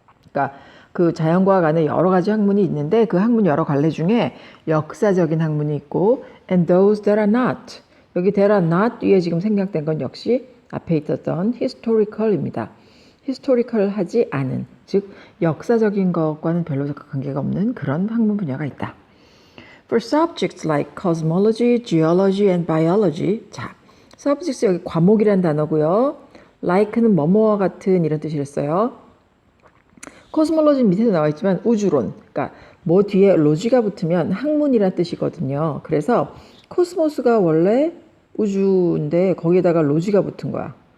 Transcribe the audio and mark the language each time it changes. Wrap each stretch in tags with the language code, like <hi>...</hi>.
<ko>그러니까 그 자연과학 안에 여러 가지 학문이 있는데 그 학문 여러 갈래 중에 역사적인 학문이 있고</ko> <en>and those that are not.</en> <ko>여기</ko> <en>that are not</en> <ko>위에 지금 생략된 건 역시 앞에 있었던 historical입니다. historical 하지 않은, 즉 역사적인 것과는 별로 관계가 없는 그런 학문 분야가 있다.</ko> <en>For subjects like cosmology, geology and biology.</en> <ko>자, subjects 여기 과목이란 단어고요. like는 뭐뭐와 같은 이런 뜻이랬어요. 코스몰로지 밑에도 나와 있지만 우주론, 그러니까 뭐 뒤에 로지가 붙으면 학문이란 뜻이거든요. 그래서 코스모스가 원래 우주인데 거기에다가 로지가 붙은 거야.</ko>